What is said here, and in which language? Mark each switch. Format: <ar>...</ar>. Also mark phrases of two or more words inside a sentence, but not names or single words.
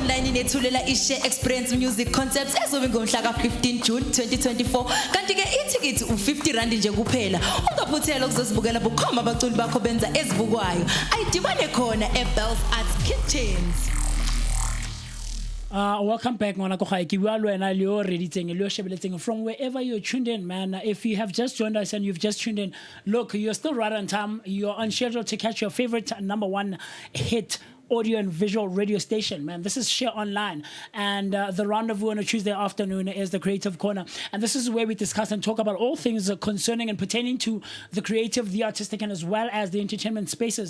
<zu>kanye nethulela i-</zu> <en>share experience music concepts</en> <zu>ezobe ngomhla ka-15 June 2024 kanti ke ithikithi u-R50 nje kuphela ungaphuthela ukuzosibukela bukhoma abaculi bakho benza ezibukwayo ayidibane khona eBells Arts Kitchens.</zu> <en>Welcome back,</en> <st>ngwana ko gae ke bua le wena le o reditseng le o shebeletseng</st> <en>from wherever you're tuned in, man. If you have just joined us and you've just tuned in, look, you're still right on time. You're on schedule to catch your favorite #1 hit audio and visual radio station, man. This is Share Online, and the rendezvous on a Tuesday afternoon is the Creative Corner, and this is where we discuss and talk about all things concerning and pertaining to the creative, the artistic, and as well as the entertainment spaces.</en>